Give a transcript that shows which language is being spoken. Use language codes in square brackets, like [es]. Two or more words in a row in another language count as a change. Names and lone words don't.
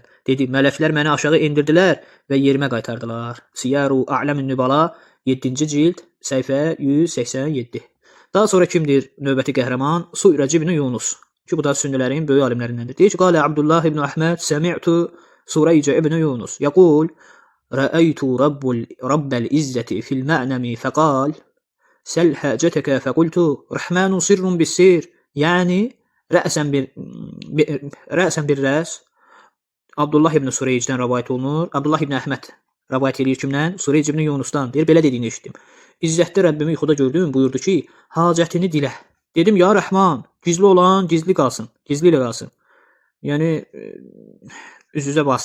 [az] Dedi, mələklər məni aşağı indirdilər və yerimə qaytardılar. Siyaru A'lamun Nübala 7-ci cild səhifə 187. Daha sonra kimdir növbəti qəhrəman? Su'rəc ibn Yunus. Ki, bu da sünnilərin böyük alimlərindəndir. Deyir ki, [ar] قال عبد الله بن أحمد سمعت سريج بن يونس. [az] Yəqul, [ar] رأيت رب العزة في المعنم فقال سل حاجتك فقلت رحمن سر بالسير يعني رأسا بالرأس. [az] Abdullah ibn Sureycdən rəvayət olunur. Abdullah ibn Əhməd rəvayət edir kimdən? Sureyc ibn Yunusdan. Deyir, belə dediyini eşitdim. İzzətli Rəbbimi yuxuda gördüm, buyurdu ki, hacətini dilə. Dedim, ya Rəhman, gizli olan gizli qalsın, gizli ilə qalsın. Yəni, üz-üzə vasitə.